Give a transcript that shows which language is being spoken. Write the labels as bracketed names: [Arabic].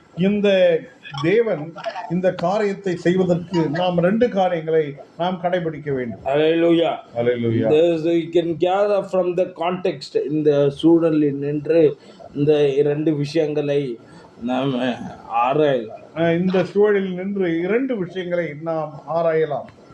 [Tamil] இந்த தேவன் இந்த காரியத்தை செய்வதற்கு நாம் ரெண்டு காரியங்களை நாம் கடைபிடிக்க வேண்டும். [English] Hallelujah. Hallelujah. You can gather from the context in the [Tamil] சூழலில் நின்று இந்த இரண்டு விஷயங்களை நாம் ஆராயலாம். இந்த சூழலில் நின்று இரண்டு விஷயங்களை நாம் ஆராயலாம்.